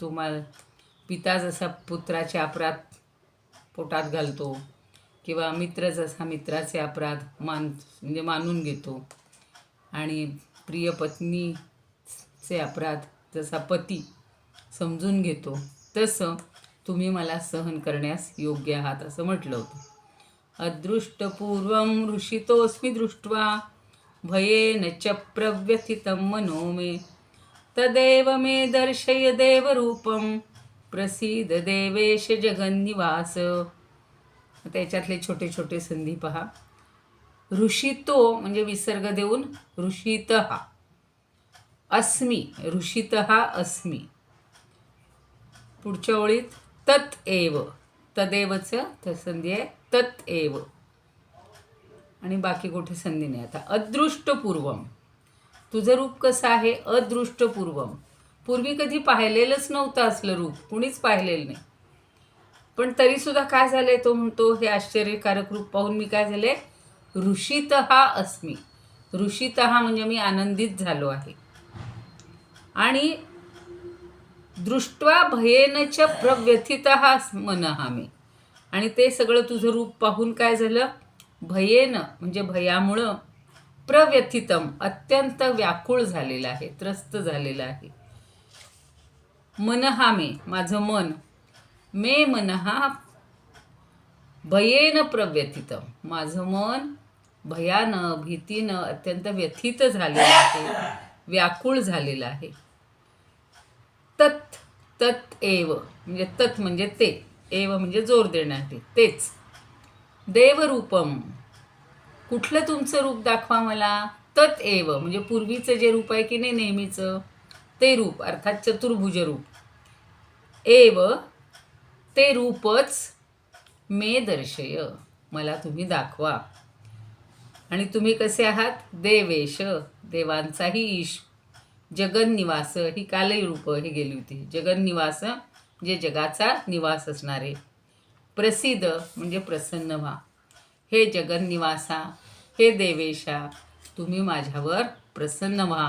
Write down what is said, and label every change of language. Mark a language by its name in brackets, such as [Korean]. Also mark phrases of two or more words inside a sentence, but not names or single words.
[Marathi] पिता जसा पुत्राचे अपराध पोटात घालतो किंवा मित्र जसा मित्राचे अपराध मानून घेतो आणि प्रिय पत्नीचे अपराध जसा पती समजून घेतो, तसं तुम्ही मला सहन करण्यास योग्य आहात असं म्हटलं होतं. [Sanskrit] अदृष्टपूर्वं हृषितोऽस्मि दृष्ट्वा भयेन च प्रव्यथितं मनो मे. तदेव मे दर्शय देवरूपं प्रसीद देवेश जगन्निवास. [Marathi] त्याच्यातले छोटे छोटे संधी पहा. ऋषितो म्हणजे विसर्ग देऊन ऋषित हा. [Sanskrit] अस्मि, ऋषितः अस्मि. [Marathi] पुढच्या ओळीत [Sanskrit] तत् एव, [Marathi] तदेवचं संधी आहे, [Sanskrit] तत् एव. [Marathi] आणि बाकी कुठे संधी नाही. आता अदृष्टपूर्वम, तुझं रूप कसं आहे? अदृष्टपूर्वम, पूर्वी कधी पाहिलेलंच नव्हतं असलं रूप, कुणीच पाहिलेलं नाही. पण तरीसुद्धा काय झालंय, तो म्हणतो हे आश्चर्यकारक रूप पाहून मी काय झाले? [Sanskrit] ऋषितः अस्मि. [Marathi] ऋषितः म्हणजे मी आनंदित झालो आहे. [Sanskrit] आणि दृष्ट्वा भयेन च प्रव्यथितः मनः मे. [Marathi] आणि ते सगळं तुझं रूप पाहून काय झालं? भयेन म्हणजे भयामुळं, प्रव्यथितम अत्यंत व्याकुळ झालेलं आहे, त्रस्त झालेलं आहे. [Sanskrit] मनः मे [Marathi] माझं मन, [Sanskrit] मे मनः भयेन प्रव्यथितम [Marathi] माझं मन भयानं भीतीनं अत्यंत व्यथित झालेलं आहे, व्याकुळ झालेलं आहे. तत्, [Sanskrit] तत् एव [Marathi] म्हणजे तत् म्हणजे ते, एव म्हणजे जोर देण्यासाठी, तेच. देवरूपम, कुठलं तुमचं रूप दाखवा मला? [Sanskrit] तत् एव [Marathi] म्हणजे पूर्वीचं जे रूप आहे की नाही नेहमीचं, ते रूप अर्थात चतुर्भुज रूप. एव ते रूपच [Sanskrit] मे दर्शय [Marathi] मला तुम्ही दाखवा. आणि तुम्ही कसे आहात? देवेश देवांचाही ईश, जगन्निवास ही कालही रूप हे गेली होती. जगन्निवास म्हणजे जगाचा निवास असणारे. प्रसिद्ध म्हणजे प्रसन्न व्हा. हे जगन्निवासा, हे देवेशा, तुम्ही माझ्यावर प्रसन्न व्हा.